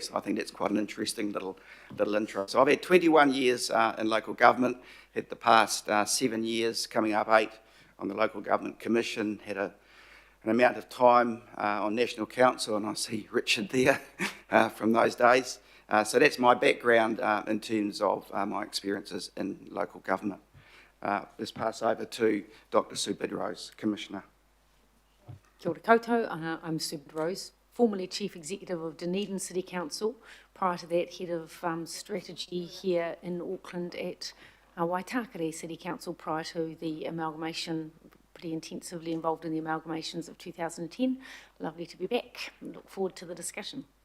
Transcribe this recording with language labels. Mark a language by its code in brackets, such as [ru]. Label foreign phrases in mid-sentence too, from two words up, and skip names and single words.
[en] So I think that's quite an interesting little intro. So I've had 21 years in local government, had the past 7 years, coming up 8 on the Local Government Commission, had an amount of time on National Council, and I see Richard there from those days. So that's my background in terms of my experiences in local government. Let's pass over to Dr. Sue Bidrose, Commissioner. [mi] Kia ora koutou, [en] I'm Sue Bidrose, formerly Chief Executive of Dunedin City Council, prior to that Head of Strategy here in Auckland at Waitakere City Council, prior to the amalgamation, pretty intensively involved in the amalgamations of 2010. Lovely to be back and look forward to the discussion.